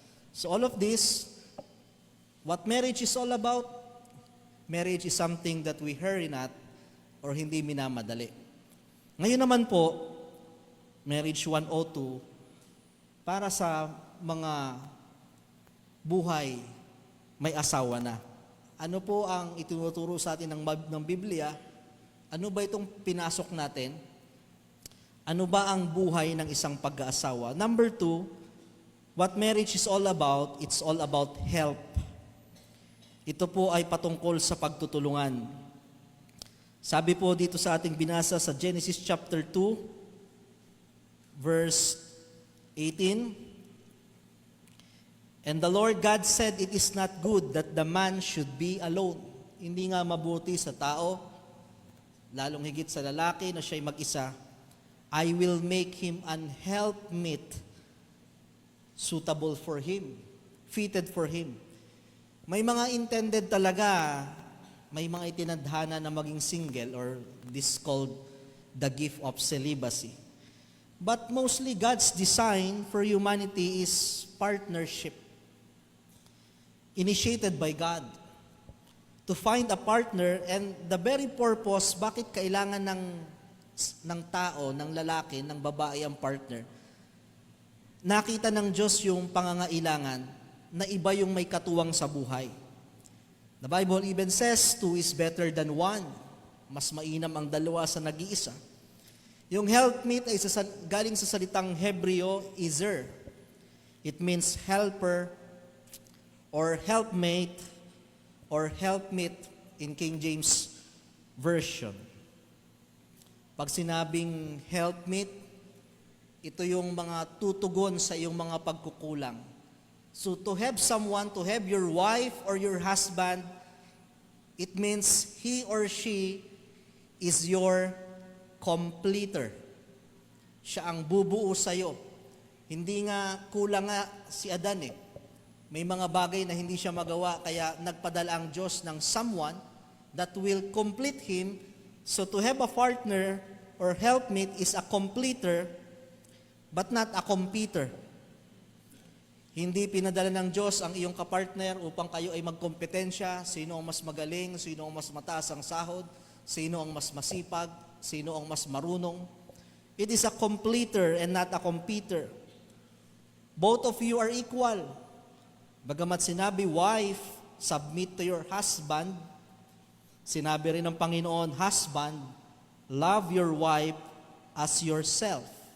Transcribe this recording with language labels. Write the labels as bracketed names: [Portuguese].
[English] So all of this, what marriage is all about, marriage is something that we hurry not or [Filipino] hindi minamadali. Ngayon naman po, Marriage 102, para sa mga buhay may asawa na. Ano po ang itinuturo sa atin ng Biblia? Ano ba itong pinasok natin? Ano ba ang buhay ng isang pag-aasawa? [English] Number 2, what marriage is all about, it's all about help. [Filipino] Ito po ay patungkol sa pagtutulungan. Sabi po dito sa ating binasa sa [English] Genesis chapter 2, verse 18, "And the Lord God said, it is not good that the man should be alone." [Filipino] Hindi nga mabuti sa tao, lalong higit sa lalaki na siya'y mag-isa. [English] "I will make him an helpmeet suitable for him," fitted for him. [Filipino] May mga intended talaga, may mga itinadhana na maging single, [English] or this called the gift of celibacy. But mostly God's design for humanity is partnership. Initiated by God to find a partner, and the very purpose [Filipino] bakit kailangan ng tao, ng lalaki, ng babae ang partner. Nakita ng Diyos yung pangangailangan na iba yung may katuwang sa buhay. [English] The Bible even says, 2 is better than 1. [Filipino] Mas mainam ang dalawa sa nag-iisa. Yung helpmeet ay galing sa salitang Hebreo, izer. [English] It means helper, or helpmate, or helpmeet in King James Version. [Filipino] Pag sinabing helpmeet, ito yung mga tutugon sa iyong mga pagkukulang. [English] So to have someone, to have your wife or your husband, it means he or she is your completer. [Filipino] Siya ang bubuo sa iyo. Hindi nga kulang nga si Adan eh. May mga bagay na hindi siya magawa, kaya nagpadala ang Diyos ng [English] someone that will complete him. So to have a partner or helpmate is a completer, but not a competitor. [Filipino] Hindi pinadala ng Diyos ang iyong kapartner upang kayo ay magkompetensya, sino ang mas magaling, sino ang mas mataas ang sahod, sino ang mas masipag, sino ang mas marunong. [English] It is a completer and not a competitor. Both of you are equal. [Filipino] Bagamat sinabi, [English] wife, submit to your husband, [Filipino] sinabi rin ng Panginoon, [English] husband, love your wife as yourself.